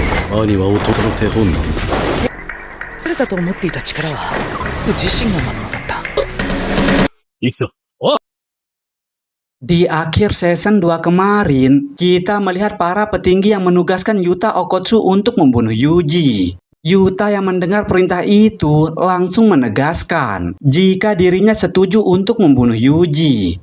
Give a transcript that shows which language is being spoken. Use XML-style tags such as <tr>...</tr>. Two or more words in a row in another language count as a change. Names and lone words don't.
<ja>兄は弟の手本なんだ。忘れたと思っていた力は自身の魔物だった。いつだ。</ja> <id>Di akhir season 2 kemarin, kita melihat para petinggi yang menugaskan Yuta Okkotsu untuk membunuh Yuji. Yuta yang mendengar perintah itu langsung menegaskan jika dirinya setuju untuk membunuh Yuji.</id>